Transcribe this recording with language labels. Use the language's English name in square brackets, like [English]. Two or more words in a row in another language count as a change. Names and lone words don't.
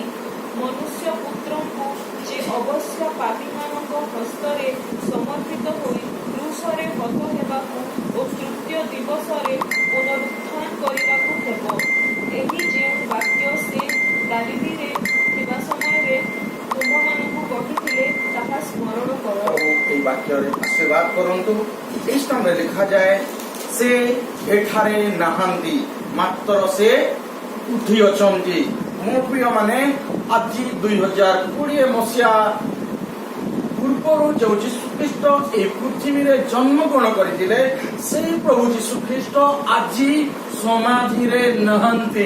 [Odia] ମନୁଷ୍ୟ ପୁତ୍ରଙ୍କୁ ଯେ ଅବଶ୍ୟ ପାପୀମାନଙ୍କ ହସ୍ତରେ ସମର୍ପିତ ହୋଇ କ୍ରୁଶରେ ହତ ହେବାକୁ ଓ ତୃତୀୟ ଦିବସରେ ପୁନରୁତ୍ଥାନ କରିବାକୁ ହେବ। ଏହି ଯେଉଁ ବାକ୍ୟ ସେ ଗାଲିଲୀରେ ଥିବା ସମୟରେ ତୁମ୍ଭମାନଙ୍କୁ କହିଥିଲେ, ତାହା ସ୍ମରଣ କର। ଏହି ବାକ୍ୟରେ ଆଶୀର୍ବାଦ କରନ୍ତୁ। ଏହି ସ୍ଥାନେ ଲେଖା ଯାଏ, ସେ ଏଠାରେ ନାହାନ୍ତି, ମାତ୍ର ସେ ଉଠି ଅଛନ୍ତି। ମୋ ପ୍ରିୟ ମାନେ ଆଜି 2020 ମସିହା ପୂର୍ବରୁ ଯେଉଁ ଯୀଶୁ ଖ୍ରୀଷ୍ଟ ଏହି ପୃଥିବୀରେ ଜନ୍ମଗ୍ରହଣ କରିଥିଲେ, ସେହି ପ୍ରଭୁ ଯୀଶୁ ଖ୍ରୀଷ୍ଟ ଆଜି ସମାଧିରେ ନାହାନ୍ତି।